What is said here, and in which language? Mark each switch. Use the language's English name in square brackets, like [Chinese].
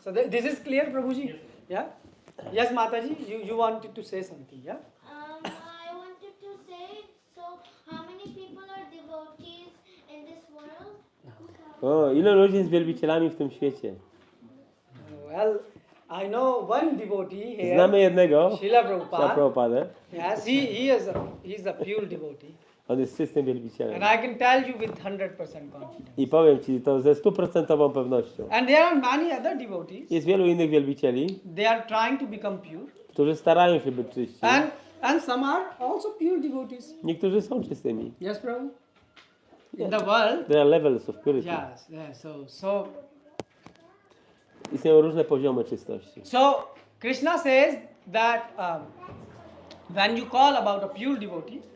[English] So this is clear, Prabhuji? Yeah? Yes, Mataji, you wanted to say something, yeah? I wanted to say, so how many people are devotees in this world? [Polish] O, ile ludzi jest wielbicielami w tym świecie? [English] Well, I know one devotee here. [Polish] Znamy jednego, [English] Srila Prabhupada. [Polish] Prabhupadę. [English] Yes, he's a pure devotee. [Polish] On jest czystym wielbicielem. [English] And I can tell you with 100% confidence. [Polish] I powiem ci to ze 100% pewnością. [English] And there are many other devotees. [Polish] Jest wielu innych wielbicieli, [English] They are trying to become pure. [Polish] którzy starają się być czyści. [English] And some are also pure devotees. [Polish] Niektórzy są czystymi. [English] Yes, Prabhu? In the world. There are levels of purity. Yes, yes. So [Polish] Istnieją różne poziomy czystości. [English] Krishna says that when you call about a pure devotee,